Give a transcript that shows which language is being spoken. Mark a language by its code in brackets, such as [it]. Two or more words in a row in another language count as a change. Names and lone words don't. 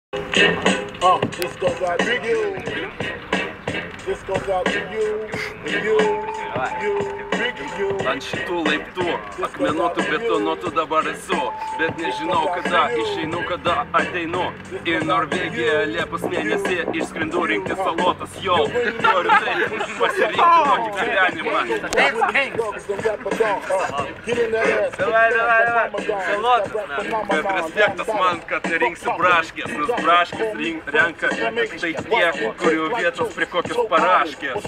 [en] This goes out to you. This goes out to you, big you. [lt] Ant šitų laiptų, akmenuotų betonuotų dabar esu, bet nežinau kada išeinu, kada ateinu. Į Norvegiją Liepos mėnesį išskrendu rinkti salotas, jau noriu taip pasirinkti tokį gyvenimą. Bet respektas man, kad rinksiu braškės, nes braškės renka tai tiek, kurių vietos prie kokios paraškės.